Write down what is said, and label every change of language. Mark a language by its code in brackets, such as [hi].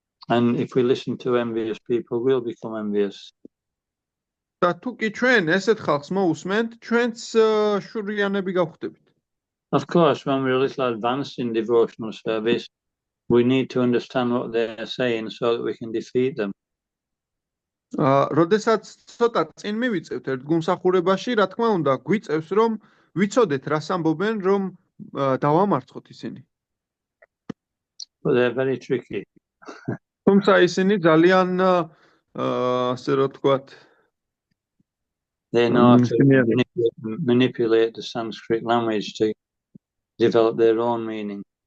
[en] And if we listen to envious people, we'll become envious. [ka] და თუ კი ჩვენ ესეთ ხალხს მოусმენთ, ჩვენც შურიანები გავხდებით. [en] Of course, when we're a little advanced in devotional service, we need to understand what they're saying so that we can defeat them. [ka] როდესაც ცოტა წინ მივიწევთ ერთ გუმსახურებაში, რა თქმა უნდა, გვიწევს რომ ვიცოდეთ რას ამბობენ, რომ დავამარცხოთ ისინი. [en] But they're very tricky. [ka] თუმცა ისინი ძალიან ასე რომ ვთქვათ, [en] they know how to manipulate the Sanskrit language to develop their own meaning.